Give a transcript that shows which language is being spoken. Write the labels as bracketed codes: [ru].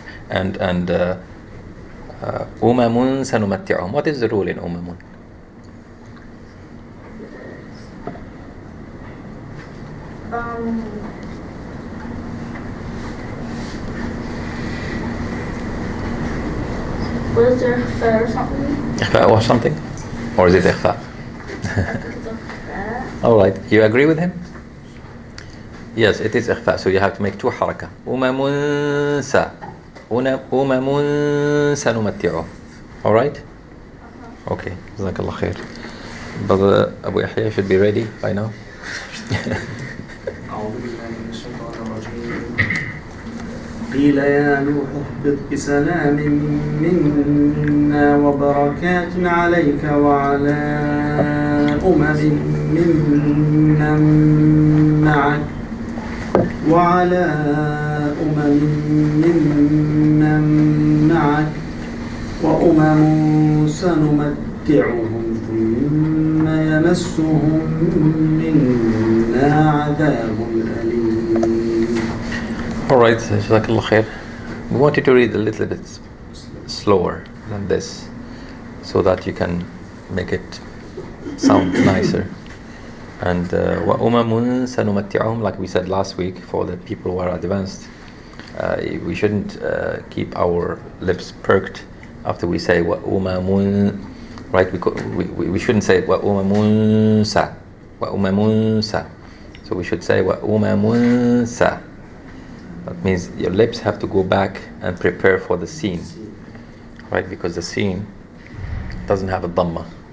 [ar] And أمم سنمتعهم. [en] What is the rule in أمم? Was there إخفاء or something? إخفاء or something? Or is it إخفاء? Alright, you agree with him? Yes, it is إخفاء, so you have to make two حركة. [ar] أمم سنمتعهم. Alright? Okay, جزاك الله خير. [en] Brother Abu Yahya should be ready by now. [ar] أعوذ بالله من الشيطان الرجيم. قيل يا نوح اهبط بسلام منا وبركات عليك وعلى ممن معك وأمم سنمتعهم ثم يمسهم منا عذاب أليم. [en] Alright, Jazakallah khair. We want you to read a little bit slower than this so that you can make it sound nicer. And [ar] وَأُمَمٌ سَنُمَتِّعُهُمْ, [en] like we said last week, for the people who are advanced, we shouldn't keep our lips perked after we say وَأُمَمٌ, right? We shouldn't say [ar] وَأُمَمٌ سَا, وَأُمَمٌ سَا. [en] So we should say [ar] وَأُمَمٌ سَا. [en] That means your lips have to go back and prepare for the scene, right? Because the scene doesn't have a dhamma.